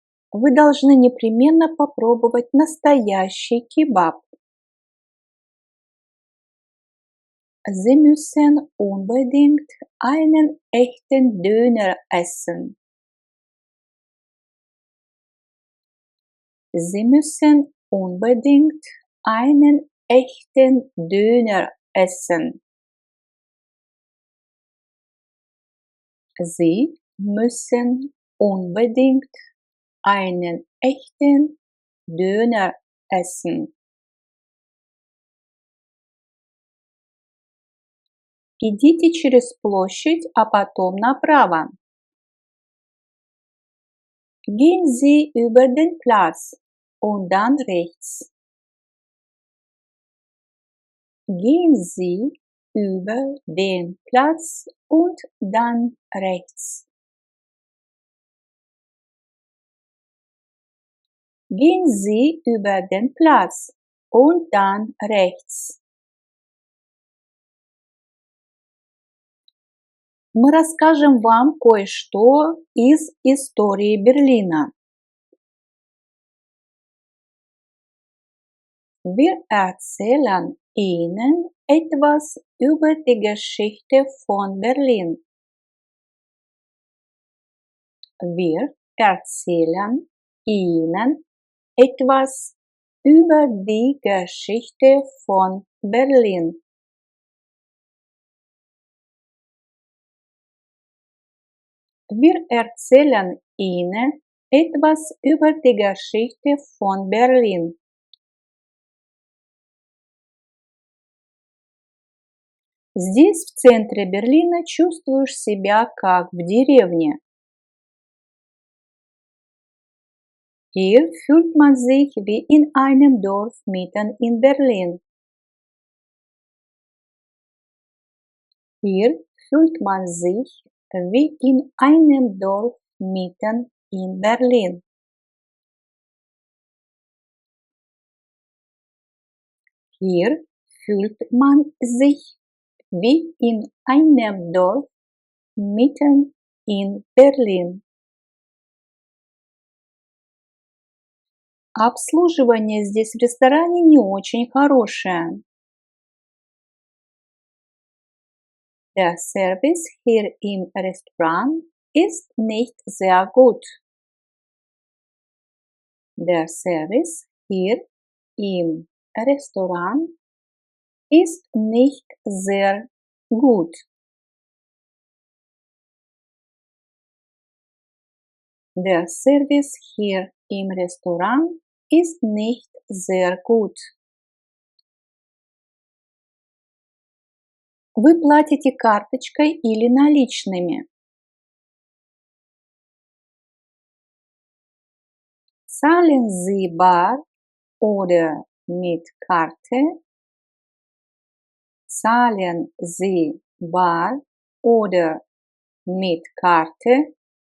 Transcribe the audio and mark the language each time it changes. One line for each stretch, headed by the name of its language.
Russian: Вы должны непременно попробовать настоящий кебаб.
German: Sie müssen unbedingt einen echten Döner essen. Sie müssen unbedingt einen echten Döner essen. Sie müssen unbedingt einen echten Döner essen.
Russian: Идите через площадь, а потом направо.
German: Gehen Sie über den Platz und dann rechts. Gehen Sie über den Platz und dann rechts. Gehen Sie über den Platz und dann rechts.
Russian: Мы расскажем вам кое-что из истории Берлина.
German: Wir erzählen Ihnen etwas über die Geschichte von Berlin. Wir erzählen Ihnen etwas über die Geschichte von Berlin. Wir erzählen Ihnen etwas über die Geschichte von Berlin.
Russian: Здесь, в центре Берлина, чувствуешь себя как в деревне.
German: Hier fühlt man sich wie in einem Dorf mitten in Berlin. Hier fühlt man sich wie in einem Dorf mitten in Berlin. Hier fühlt man sich wie in einem Dorf mitten in Berlin.
Russian: Обслуживание здесь в ресторане не очень хорошее.
German: Der Service hier im Restaurant ist nicht sehr gut. Der Service hier im Restaurant ist nicht sehr gut. Der Service hier im Restaurant ist nicht sehr gut.
Russian: Вы платите карточкой или наличными?
German: Zahlen Sie bar oder mit Karte? Zahlen Sie bar oder mit Karte?